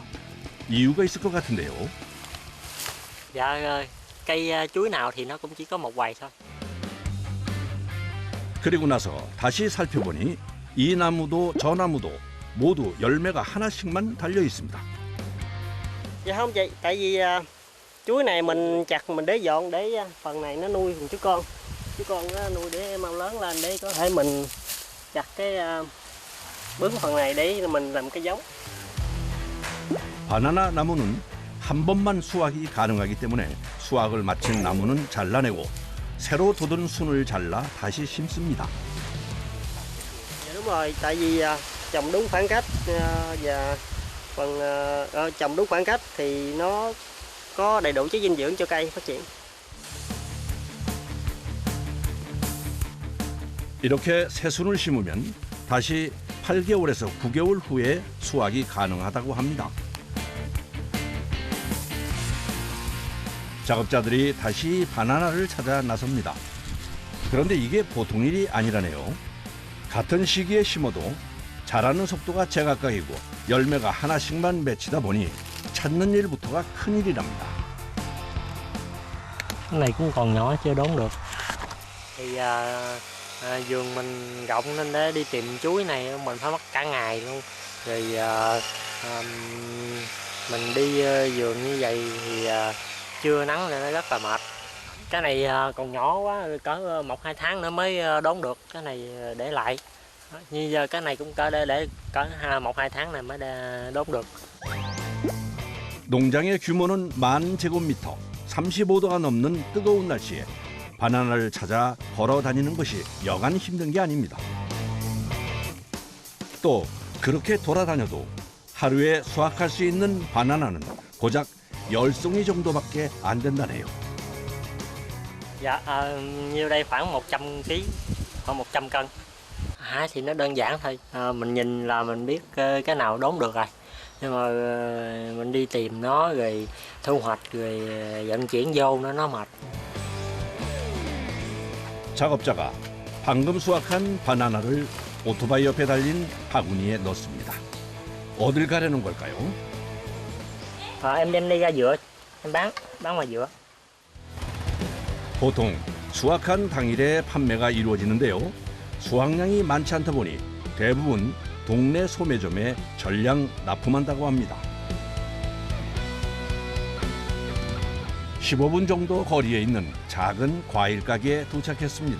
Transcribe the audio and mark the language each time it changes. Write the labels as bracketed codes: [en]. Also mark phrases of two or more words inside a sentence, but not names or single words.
[ko] 이유가 있을 것 같은데요. [vi] Dạ, cây chuối nào thì nó cũng chỉ có một hoài thôi. [ko] 그리고 나서 다시 살펴보니 이 나무도 저 나무도 모두 열매가 하나씩만 달려 있습니다. [vi] Dạ không chị, tại vì chuối này mình chặt mình để dọn để phần này nó nuôi chú con. Chú con nó nuôi để mau lớn lên để có thể mình chặt cái bứng phần này để mình làm cái giống. [ko] 바나나 나무는 한 번만 수확이 가능하기 때문에 수확을 마친 나무는 잘라내고 새로 돋은 순을 잘라 다시 심습니다. [vi] Dạ đúng rồi, tại vì trồng đúng khoảng cách và phần trồng đúng khoảng cách thì nó có đầy đủ chất dinh dưỡng cho cây phát triển. [ko] 이렇게 새순을 심으면 다시 8개월에서 9개월 후에 수확이 가능하다고 합니다. 작업자들이 다시 바나나를 찾아 나섭니다. 그런데 이게 보통 일이 아니라네요. 같은 시기에 심어도 자라는 속도가 제각각이고 열매가 하나씩만 맺히다 보니 찾는 일부터가 큰일이랍니다. [vi] Cái này cũng còn nhỏ chưa đốn được. Thì vườn mình rộng nên để đi tìm chuối này mình phải mất cả ngày luôn. Rồi mình đi vườn như vậy thì trưa nắng nên nó rất là mệt. Cái này còn nhỏ quá, cỡ 1-2 tháng nữa mới đốn được. Cái này để lại. Như giờ cái này cũng cỡ để cỡ 1-2 tháng này mới đốn được. [ko] 농장의 규모는 10,000제곱미터, 35도가 넘는 뜨거운 날씨에 바나나를 찾아 걸어 다니는 것이 여간 힘든 게 아닙니다. 또 그렇게 돌아다녀도 하루에 수확할 수 있는 바나나는 고작 10송이 정도밖에 안 된다네요. [vi] Dạ, nhiêu đây khoảng 100 kg, khoảng 100 cân. Hái thì nó đơn giản thôi, mình nhìn là mình biết cái nào đốn được rồi. Nhưng mà mình đi tìm nó rồi thu hoạch rồi vận chuyển vô nó mệt. [ko] 작업자가 방금 수확한 바나나를 오토바이 옆에 달린 바구니에 넣습니다. 어딜 가려는 걸까요? [vi] Em đem đi ra dựa, em bán ngoài dựa. [ko] 보통 수확한 당일에 판매가 이루어지는데요. 수확량이 많지 않다 보니 대부분 동네 소매점에 전량 납품한다고 합니다. 15분 정도 거리에 있는 작은 과일 가게에 도착했습니다.